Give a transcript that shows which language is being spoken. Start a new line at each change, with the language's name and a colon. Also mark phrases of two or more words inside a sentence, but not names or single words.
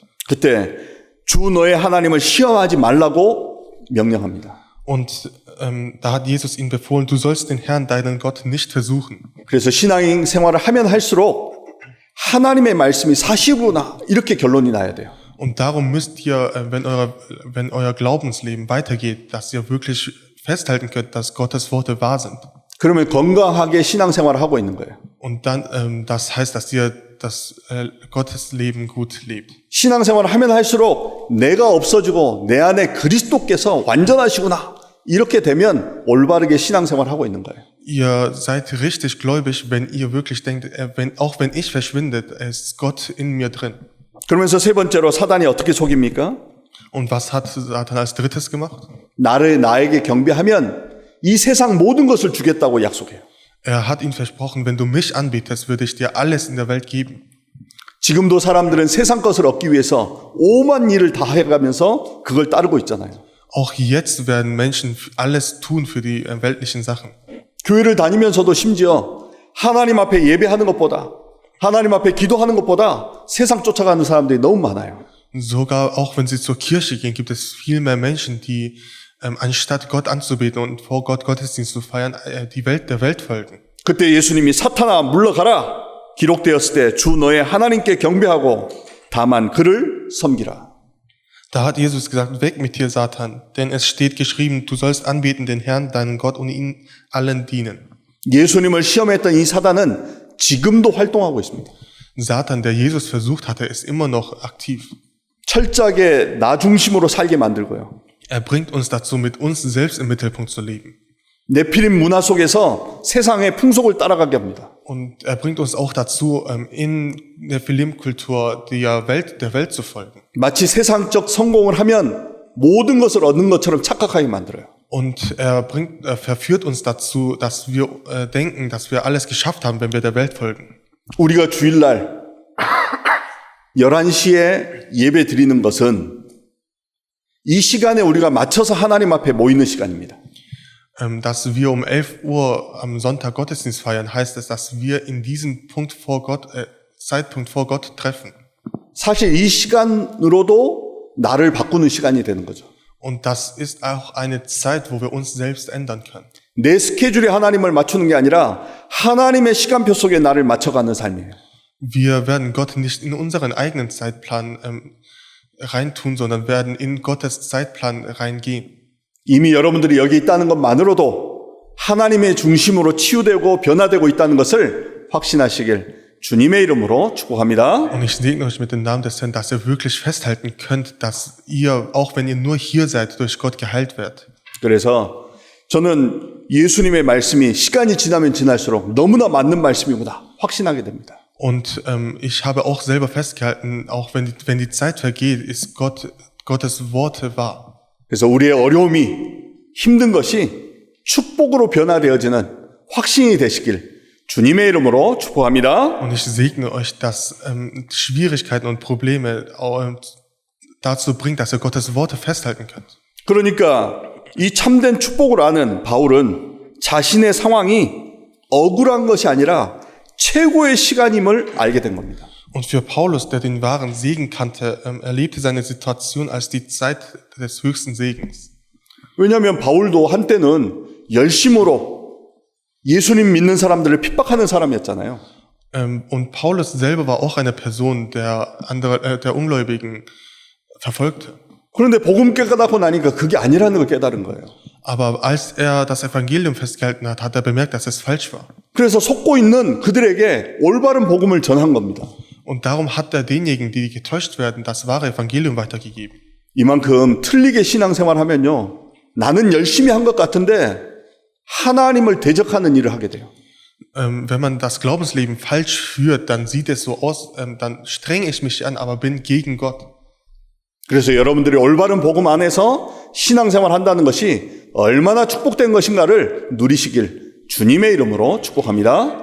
Korean: 그때 주 너의 하나님을 시험하지 말라고 명령합니다.
German: Und da hat Jesus ihnen befohlen, du sollst den Herrn, deinen Gott, nicht versuchen.
Korean: 그래서 신앙 생활을 하면 할수록 하나님의 말씀이 사실구나 이렇게 결론이 나야 돼요.
German: Und darum müsst ihr, wenn euer Glaubensleben weitergeht, dass ihr wirklich festhalten könnt, dass Gottes Worte wahr sind.
Korean: 그러면 건강하게 신앙 생활을 하고 있는 거예요.
German: Und dann, das heißt, dass ihr das Gottes Leben gut lebt.
Korean: 신앙 생활을 하면 할수록 내가 없어지고 내 안에 그리스도께서 완전하시구나 이렇게 되면 올바르게 신앙 생활을 하고 있는 거예요.
German: Ihr seid richtig gläubig, wenn ihr wirklich denkt, auch wenn ich verschwinde, ist Gott in mir drin.
Korean: 그러면서 세 번째로 사단이 어떻게 속입니까?
German: Und was hat Satan als drittes gemacht?
Korean: 나에게 경배하면 이 세상 모든 것을 주겠다고 약속해요.
German: Er hat ihnen versprochen, wenn du mich anbetest, würde ich dir alles in der Welt geben.
Korean: 지금도 사람들은 세상 것을 얻기 위해서 오만 일을 다 해가면서 그걸 따르고 있잖아요.
German: Auch jetzt werden Menschen alles tun für die weltlichen Sachen.
Korean: 교회를 다니면서도 심지어 하나님 앞에 예배하는 것보다 하나님 앞에 기도하는 것보다 세상 쫓아가는 사람들이 너무 많아요.
German: Sogar auch wenn sie zur Kirche gehen, gibt es viel mehr Menschen, die anstatt Gott anzubeten und vor Gott Gottesdienst zu feiern, der Welt folgen.
Korean: 그때 예수님이 사탄아 물러가라 기록되었을 때 주 너의 하나님께 경배하고 다만 그를 섬기라.
German: Da hat Jesus gesagt, weg mit dir, Satan, denn es steht geschrieben, du sollst anbeten den Herrn, deinen Gott und ihn allen dienen.
Korean: 예수님을 시험했던 이 사단은 지금도 활동하고 있습니다.
German: Satan, der Jesus versucht hatte, ist immer noch aktiv.
Korean: 철저하게 나 중심으로 살게 만들고요.
German: Er bringt uns dazu, mit uns selbst im Mittelpunkt zu leben.
Korean: 네피림 문화 속에서 세상의 풍속을 따라가게 합니다.
German: Und er bringt uns auch dazu, in der Filmkultur der Welt zu folgen.
Korean: 마치 세상적 성공을 하면 모든 것을 얻는 것처럼 착각하게 만들어요.
German: Und er verführt uns dazu, dass wir denken, dass wir alles geschafft haben, wenn wir der Welt folgen.
Korean: 우리가 주일날 11시에 예배 드리는 것은 이 시간에 우리가 맞춰서 하나님 앞에 모이는 시간입니다.
German: Dass wir um 11 Uhr am Sonntag Gottesdienst feiern, heißt es, dass wir in diesem Zeitpunkt vor Gott treffen.
Korean: 사실 이 시간으로도 나를 바꾸는 시간이 되는 거죠.
German: Und das ist auch eine Zeit, wo wir uns selbst ändern können.
Korean: 내 스케줄에 하나님을 맞추는 게 아니라 하나님의 시간표 속에 나를 맞춰가는 삶이에요.
German: Wir werden Gott nicht in unseren eigenen Zeitplan reintun, sondern werden in Gottes Zeitplan reingehen.
Korean: 이미 여러분들이 여기 있다는 것만으로도 하나님의 중심으로 치유되고 변화되고 있다는 것을 확신하시길 주님의 이름으로 축복합니다.
German: Und ich segne euch mit dem Namen des Herrn, dass ihr wirklich festhalten könnt, dass ihr, auch wenn ihr nur hier seid, durch Gott geheilt werdet.
Korean: 그래서 저는 예수님의 말씀이 시간이 지나면 지날수록 너무나 맞는 말씀이구나 확신하게 됩니다.
German: Und ich habe auch selber festgehalten, auch wenn die Zeit vergeht, ist Gottes Worte wahr.
Korean: 그래서 우리의 어려움이 힘든 것이 축복으로 변화되어지는 확신이 되시길 주님의 이름으로 축복합니다.
German: Und ich segne euch, dass Schwierigkeiten und Probleme dazu bringt, dass ihr Gottes Worte festhalten könnt.
Korean: 그러니까 이 참된 축복을 아는 바울은 자신의 상황이 억울한 것이 아니라 최고의 시간임을 알게 된 겁니다.
German: Und für Paulus, der den wahren Segen kannte, erlebte seine Situation als die Zeit des höchsten Segens.
Korean: 왜냐하면 바울도 한때는 열심으로 예수님 믿는 사람들을 핍박하는 사람이었잖아요.
German: Und Paulus selber war auch eine Person, der Ungläubigen verfolgte.
Korean: 그런데 복음 깨닫고 나니까 그게 아니라는 걸 깨달은 거예요.
German: Aber als er das Evangelium festgehalten hat, hat er bemerkt, dass es falsch war.
Korean: 그래서 속고 있는 그들에게 올바른 복음을 전한 겁니다.
German: Und darum hat er denjenigen, die getäuscht werden, das wahre Evangelium weitergegeben.
Korean: 이만큼 틀리게 신앙생활하면요, 나는 열심히 한 것 같은데 하나님을 대적하는 일을 하게 돼요.
German: Wenn man das Glaubensleben falsch führt, dann sieht es so aus, dann strenge ich mich an, aber bin gegen Gott.
Korean: 그래서 여러분들이 올바른 복음 안에서 신앙생활 한다는 것이 얼마나 축복된 것인가를 누리시길 주님의 이름으로 축복합니다.